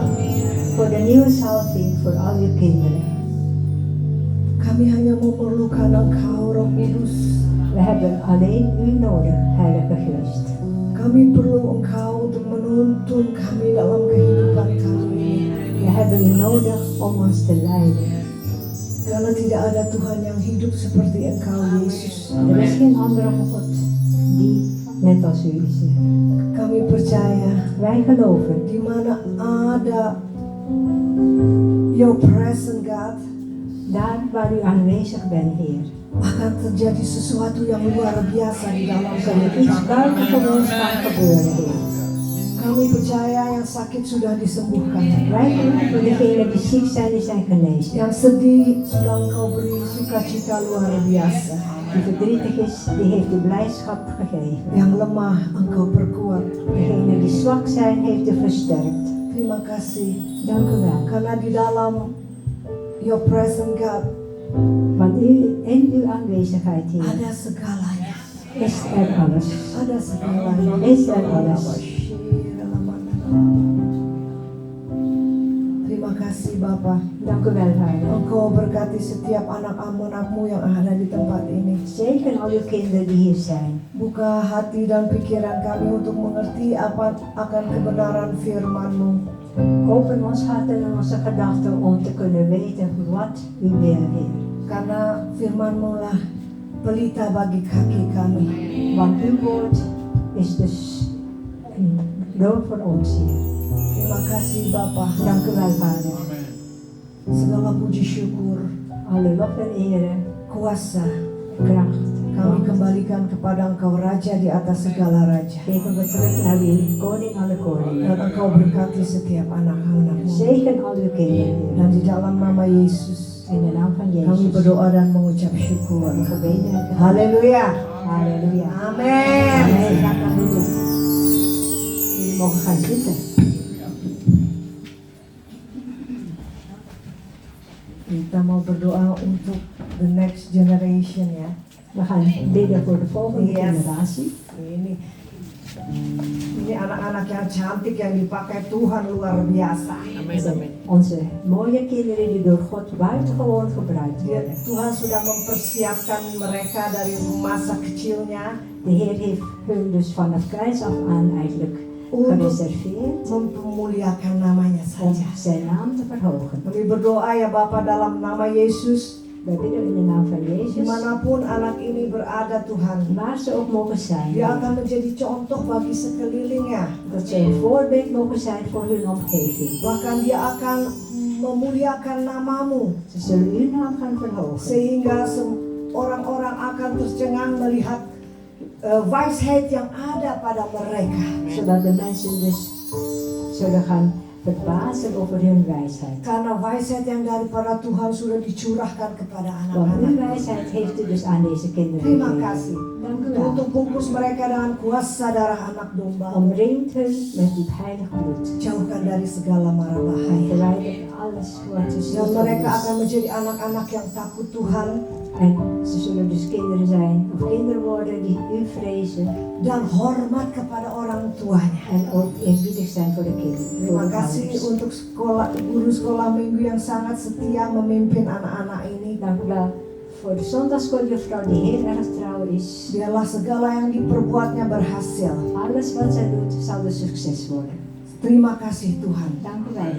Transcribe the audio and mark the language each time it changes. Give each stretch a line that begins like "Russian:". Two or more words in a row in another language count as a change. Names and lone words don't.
Dutch: Voor de nieuwe salving voor al uw kinderen.
Indonesian: Kami hanya memerlukan Engkau, Roh Kudus.
Dutch: We hebben alleen u nodig, Heilige Geest.
Indonesian: Kami perlu Engkau untuk menuntun kami dalam kehidupan kami.
Dutch: We hebben u nodig om ons te leiden.
Indonesian: Karena tidak ada Tuhan yang hidup seperti Engkau, Yesus.
Dutch: Er is geen andere God die net als u is.
Indonesian: Kami percaya
Dutch: Wij geloven,
Indonesian: di mana ada
English: Your presence, God,
Dutch: daar waar u aanwezig bent, Heer,
Indonesian: akan terjadi sesuatu yang luar biasa di dalam
Dutch: zal er iets
Indonesian: kehidupan.
Dutch: buitengewoons gaan gebeuren, Heer.
Indonesian: Kami percaya yang sakit sudah disembuhkan.
Dutch: Wij geloven degenen die ziek zijn, die zijn genezen.
Indonesian: Yang sedih sudah Engkau beri sukacita luar biasa.
Dutch: Die verdrietig is, die heeft u blijdschap gegeven.
Indonesian: Yang lemah Engkau perkuat.
Dutch: Degenen die zwak zijn, heeft u versterkt.
Indonesian: Terima kasih.
Dutch: Dank u wel.
Indonesian: Karena di dalam
English: Your presence, God,
Dutch: Want in uw aanwezigheid, Heer,
Indonesian: ada segalanya.
Dutch: is er alles.
Indonesian: Ada segalanya.
Dutch: Is er alles.
Indonesian: Terima kasih Bapa.
Dutch: Dank u wel, Vader.
Indonesian: Engkau berkati setiap anak-anakmu yang ada di tempat ini.
Dutch: Zegen al uw kinderen die hier zijn.
Indonesian: Buka hati dan pikiran kami untuk mengerti apa akan kebenaran firman-Mu.
Dutch: Open ons hart en onze gedachten om te kunnen weten wat u wil, Heer.
Indonesian: Karena firman-Mu lah pelita bagi kaki kami.
Dutch: Want uw woord is dus een loon voor ons, Heer.
Indonesian: Terima kasih Bapa.
Dutch: Dank u wel, Vader.
Indonesian: Segala puji syukur,
Dutch: Alle lof en ere,
Indonesian: kuasa
Dutch: kracht,
Indonesian: kami
Dutch: macht,
Indonesian: kembalikan kepada Engkau Raja di atas segala raja.
Dutch: geven we terug naar u, koning alle koningen.
Indonesian: Dan Engkau berkati setiap anak-anak-Mu.
Dutch: Zegen al uw kinderen, Heer.
Indonesian: Dan di dalam nama Yesus
Dutch: In de naam van
Indonesian: kami
Dutch: Jezus.
Indonesian: berdoa dan mengucap syukur.
Dutch: Gebeden en
Indonesian: Haleluya.
Dutch: Halleluja.
Indonesian: Amin.
Dutch: Amen. Dank u wel. Jullie mogen gaan zitten.
Indonesian: Kita mau berdoa untuk
English: the next generation
Indonesian: ya.
Dutch: We gaan bidden voor de volgende Yes. generatie.
Indonesian: Ini anak-anak yang cantik yang dipakai Tuhan luar biasa.
Dutch: Onze mooie kinderen die door God buitengewoon gebruikt worden.
Indonesian: Tuhan sudah mempersiapkan mereka dari masa kecilnya
Dutch: De Heer heeft hun dus vanaf kleins af aan eigenlijk gereserveerd
Indonesian: memuliakan namanya
Dutch: om
Indonesian: saja.
Dutch: zijn naam te verhogen.
Indonesian: Kami berdoa ya Bapa dalam nama Yesus,
Dutch: Wij bidden in de naam van Jezus,
Indonesian: dimanapun anak ini berada Tuhan,
Dutch: waar ze ook mogen zijn,
Indonesian: dia akan menjadi contoh bagi sekelilingnya.
Dutch: dat ze een voorbeeld mogen zijn voor hun omgeving.
Indonesian: Bahkan dia akan memuliakan namamu,
Dutch: Ze zullen uw naam gaan verhogen,
Indonesian: sehingga orang-orang akan tercengang melihat wijsheid yang ada pada mereka.
Dutch: zodat de mensen dus zullen gaan verbazen over hun wijsheid.
Indonesian: Karena wijsheid yang daripada Tuhan sudah dicurahkan kepada
Dutch: Want uw
Indonesian: anak-anak.
Dutch: wijsheid heeft u dus aan deze kinderen
Indonesian: Terima
Dutch: gegeven.
Indonesian: kasih.
Dutch: Dank u wel.
Indonesian: Untuk bungkus mereka dengan kuasa darah anak domba.
Dutch: Omringt hun met uw heilig bloed.
Indonesian: Jauhkan dari segala mara
Dutch: En
Indonesian: bahaya.
Dutch: verwijdert alles wat
Indonesian: Dan mereka akan menjadi anak-anak yang takut Tuhan
Dutch: En ze zullen dus kinderen zijn, of kinderen worden die u vrezen.
Indonesian: dan hormat kepada orang tuanya.
Dutch: En ook eerbiedig zijn voor de kinderen. Voor
Indonesian: Terima
Dutch: de
Indonesian: kasih
Dutch: ouders.
Indonesian: untuk guru sekolah minggu yang sangat setia memimpin anak-anak ini.
Dutch: Dank u wel voor de zondagschooljuffrouw die heel erg trouw is.
Indonesian: Biarlah segala yang diperbuatnya berhasil.
Dutch: Alles wat zij doet zal een succes worden.
Indonesian: Terima kasih Tuhan.
Dutch: Dank u wel, Heer.